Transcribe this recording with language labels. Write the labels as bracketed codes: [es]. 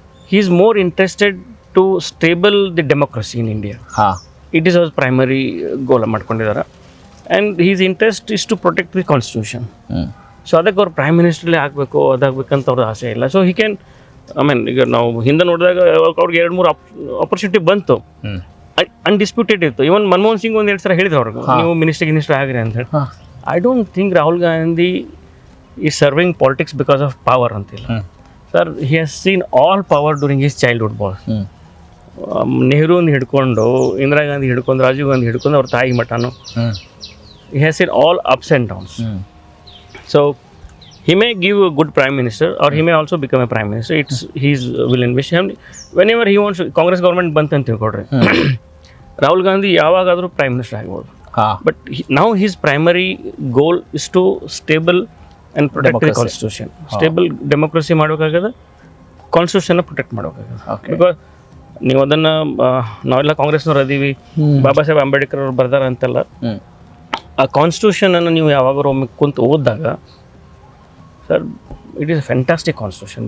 [en] he is more interested to stable the democracy in India. ಹಾಂ It is our primary goal ಮಾಡ್ಕೊಂಡಿದ್ದಾರೆ. And his interest is to protect the constitution. [kn] So ಅದಕ್ಕೆ ಅವ್ರು prime ಮಿನಿಸ್ಟ್ರಲ್ಲೇ ಆಗಬೇಕು ಅದಾಗಬೇಕಂತ ಅವ್ರದ್ದು ಆಸೆ ಇಲ್ಲ. [en] so he can [kn] ಈಗ ನಾವು ಹಿಂದೆ ನೋಡಿದಾಗ ಅವ್ರಿಗೆ 2-3 ಆಪರ್ಚುನಿಟಿ ಬಂತು, ಅನ್ಡಿಸ್ಪ್ಯೂಟೆಡ್ ಇತ್ತು. ಇವನ್ ಮನಮೋಹನ್ ಸಿಂಗ್ ಒಂದು 2 ಸಲ ಹೇಳಿದ್ರು ಅವ್ರಿಗೆ, ನೀವು ಮಿನಿಸ್ಟರ್ ಆಗಿರಿ ಅಂತ ಹೇಳಿ. [en] I don't think Rahul Gandhi is serving politics because of power [kn] ಅಂತಿಲ್ಲ sir. [en] He has seen all power during his childhood boss. [kn] ನೆಹರೂನ್ ಹಿಡ್ಕೊಂಡು, ಇಂದಿರಾ ಗಾಂಧಿ ಹಿಡ್ಕೊಂಡು, ರಾಜೀವ್ ಗಾಂಧಿ ಹಿಡ್ಕೊಂಡು, ಅವ್ರ ತಾಯಿ ಮಠನು. [en] He has seen all ups and downs. So he may give a good prime minister, or he may also become a prime minister. It's his will and wish. Whenever he wants, [kn] Congress government ಬಂತು ಅಂತ ತಿಳ್ಕೊಡ್ರಿ, ರಾಹುಲ್ ಗಾಂಧಿ ಯಾವಾಗಾದರೂ prime minister ಆಗ್ಬೋದು. [en] But now his primary goal is to stable and protect the constitution. [kn] Stable democracy ಮಾಡಬೇಕಾಗದ, constitution protect ಮಾಡಬೇಕಾಗದ. Because ನೀವು ಅದನ್ನು ನಾವೆಲ್ಲ ಕಾಂಗ್ರೆಸ್ನವ್ರು ಅದೀವಿ, ಬಾಬಾ ಸಾಹೇಬ್ ಅಂಬೇಡ್ಕರ್ ಅವ್ರು ಬರ್ದಾರ ಅಂತೆಲ್ಲ. ಆ ಕಾನ್ಸ್ಟಿಟ್ಯೂಷನನ್ನು ನೀವು ಯಾವಾಗಾರು ಒಮ್ಮೆ ಕುಂತು ಓದಿದಾಗ sir, [en] It is a fantastic constitution.